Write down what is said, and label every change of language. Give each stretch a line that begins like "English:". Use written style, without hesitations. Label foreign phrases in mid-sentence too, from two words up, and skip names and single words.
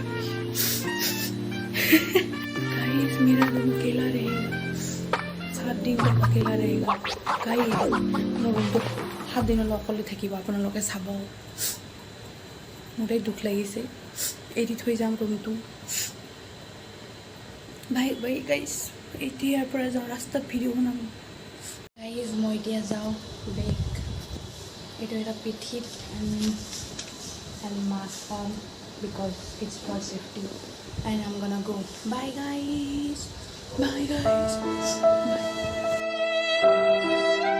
Hindi: Guys, मेरा रूम अकेला रहेगा, 7 दिन तक अकेला रहेगा.
Assamese: Guys, মোৰ ৰুমটো 7 দিনলৈ অকলে থাকিব. আপোনালোকে চাব, মোৰে দুখ লাগিছে. এৰি থৈ যাম ৰুমটো.
English: Bye guys.
Assamese: এতিয়াৰ পৰা যাওঁ, ৰাস্তাত ভিডিঅ' বনাম. গাইজ, মই এতিয়া যাওঁ বেগ. এইটো এটা পিঠিত
English: and mask on because it's for safety. And I'm gonna go. Bye guys. Bye.